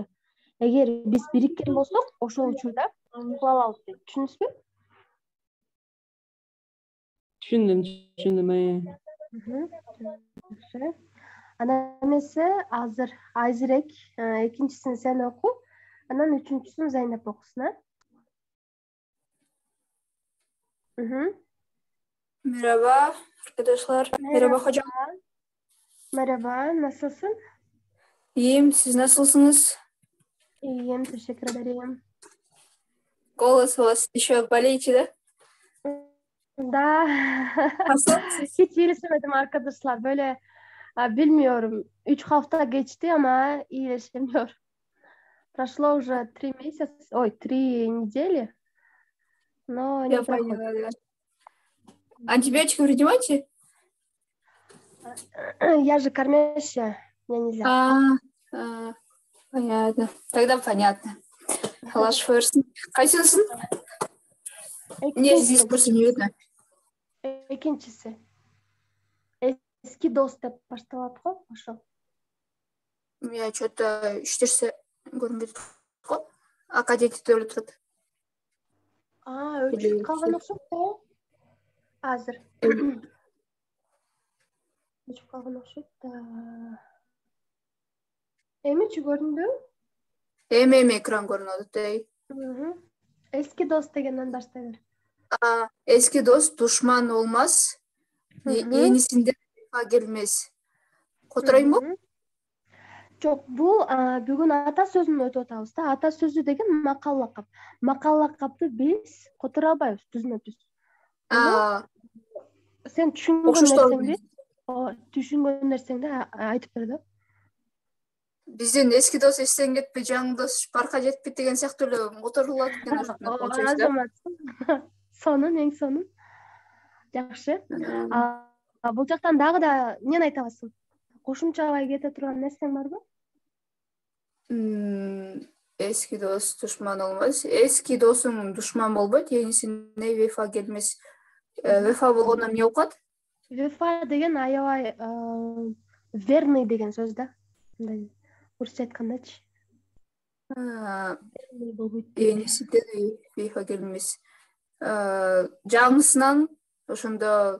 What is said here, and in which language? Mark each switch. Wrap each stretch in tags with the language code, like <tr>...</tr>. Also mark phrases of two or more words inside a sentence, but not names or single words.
<ky>Эгер биз бириккен болсок, ошол учурда кыла алабыз дейт. Түшүндүңүзбү? Түшүндүм. Анан эмеси азырээк экинчисин сен оку, анан үчүнчүсүн Зайнеп окусун,</ky> <tr>Merhaba arkadaşlar. Merhaba hocam. Merhaba, nasılsın? İyiyim, siz nasılsınız? İyiyim, teşekkür ederim.</tr> <ru>Голос у вас еще болеете, да? Da.</ru> <tr>Hiç iyileşemedim arkadaşlar. Böyle bilmiyorum. 3 hafta geçti ama iyileşemiyorum.</tr> <ru>Прошло уже 3 месяца, 3 недели, но не проходит. Поняла, да. Антибиотики принимаете? Я же кормящая, мне нельзя. Понятно. Тогда понятно.</ru> <tr>Allah şifa versin. Kaçıncısın?</tr> <ru>Niye здесь просто не видно?</ru> <ky>Экинчиси.</ky> <tr>Eski dost</tr> <ky>деп башталат го, ошол.</ky> <ru>У меня что-то</ru> <ky>ичтерсе көрүнбөйт го. Академик деп эле турат. Өчүп калган окшойт да. Азыр. Өчүп калган окшойт да. Эмичи көрүндү? Эми экран көрүнүп атат.</ky> <tr>Eski dost</tr> <ky>degенден баштайлар.</ky> <tr>Eski dost düşman olmaz. Yenisinden gelmez.</tr> <ky>Которайм бу? Жок, бул бүгүн ата сөзүн өтүп атабыз да. Ата сөзү деген макал лакап. Макал лакапты биз которо албайбыз түзмө-түз. Сен түшүнгөн нерсеңди айтып бер да. Бизден</ky> <tr>eski dost</tr> <ky>эстен кетпей, жаңы дос парка жетпейт деген сыяктуу эле которулат экен. сонун, эң сонун. Жакшы. Бул жактан дагы да эмнени айта аласың? Кошумчалай кете турган нерсең барбы?</ky> <tr>Eski dost düşman olmaz. Eski dosum düşman болбойт. Yenisine vefa gelmez.</tr> <ky>Вефа болгондон эмне окуат? Вефа деген аябай верный деген сөз да. Мындай орусча айткандачы. Верный болбойт.</ky> <tr>Yenisine vefa gelmez. Жаңысынан ошондо</tr>